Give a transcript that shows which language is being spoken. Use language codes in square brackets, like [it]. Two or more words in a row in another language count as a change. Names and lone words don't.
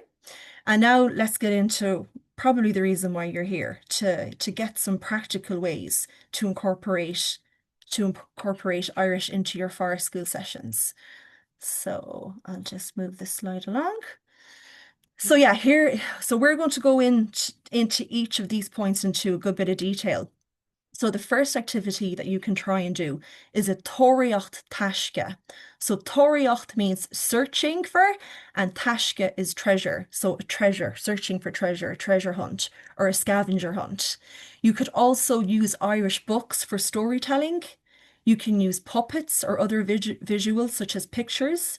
[en] And now let's get into probably the reason why you're here, to get some practical ways to incorporate Irish into your forest school sessions. So I'll just move this slide along. So yeah, so we're going to go into each of these points into a good bit of detail. So the first activity that you can try and do is a [ga] tóireacht taisce. [en] So tóireacht means searching for, and taisce is treasure. So a treasure, searching for treasure, a treasure hunt, or a scavenger hunt. You could also use Irish books for storytelling. You can use puppets or other visuals such as pictures.